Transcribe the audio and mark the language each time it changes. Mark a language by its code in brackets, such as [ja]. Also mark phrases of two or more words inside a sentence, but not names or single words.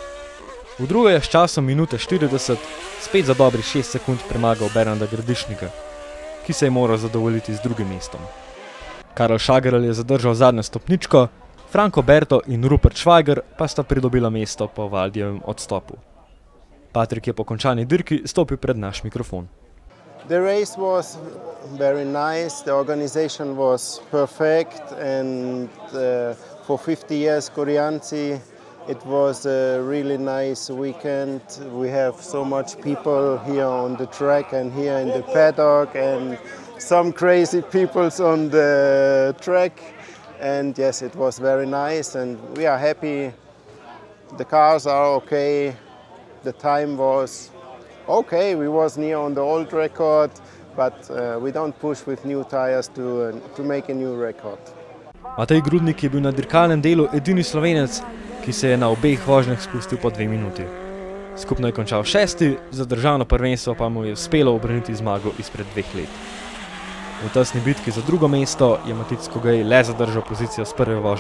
[sl] V drugo je s časom minute 40 spet za dobrih 6 sekund premagal Bernarda Gradišnika, ki se je moral zadovoljiti z drugim mestom. Karel Schagerl je zadržal zadnjo stopničko, Franco Berto in Rupert Schweiger pa sta pridobila mesto po Valdijevem odstopu. Patrik je po končani dirki stopil pred naš mikrofon. [en] The race was very nice, the organization was perfect, and for 50 years Gorianci, it was a really nice weekend. We have so much people here on the track and here in the paddock and some crazy people on the track. And yes, it was very nice and we are happy. The cars are okay. The time was okay. We was near on the old record, but we don't push with new tires to make a new record. [sl] Matej Grudnik je bil na dirkalnem delu edini Slovenec, ki se je na obeh vožnjah spustil po 2 minuti. Skupno je končal 6., za državno prvenstvo pa mu je uspelo obraniti zmago izpred 2 let. V tesni bitki za drugo mesto je Matic Skogej le zadržal pozicijo s prve vožnje.